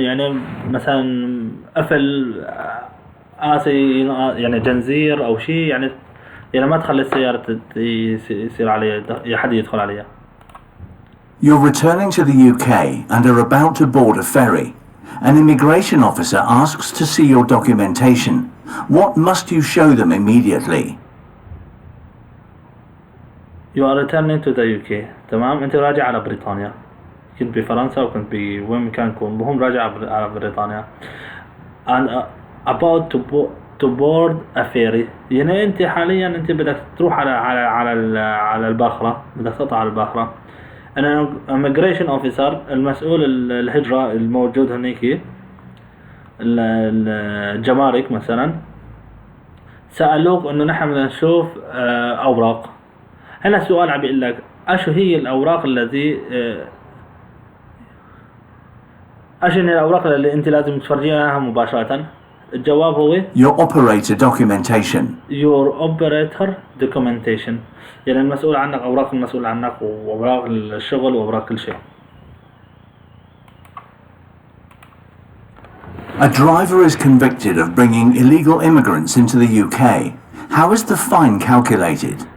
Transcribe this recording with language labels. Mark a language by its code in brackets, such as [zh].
[ar] يعني مثلا قفل قاسي، يعني جنزير أو شيء، يعني ما تخلي السيارة يصير عليها حد يدخل عليها. [en] You're returning to the UK and are about to board a ferry. An immigration officer asks to see your documentation. What must you show them immediately? You are returning to the UK. [ar] تمام، أنت راجع على بريطانيا. كنت بفرنسا وكنت بوين كان كون، وهم راجع على بريطانيا. [en] and about to board a ferry. [ar] يعني أنت حاليا أنت بدك تروح على الباخرة، بدك تقطع على الباخرة. أنا [en] immigration officer [ar] المسؤول الهجرة الموجود هنيك، الجمارك مثلا، سألوك إنه نحن بدنا نشوف أوراق. هنا السؤال عم بيقول لك أشو هي الأوراق التي أشو هي الأوراق اللي أنت لازم تفرجيها مباشرة؟ الجواب هو [en] Your operator documentation. Your operator documentation. [ar] يعني المسؤول عنك، أوراق المسؤول عنك، وأوراق الشغل، وأوراق كل شيء. [en] A driver is convicted of bringing illegal immigrants into the UK. How is the fine calculated?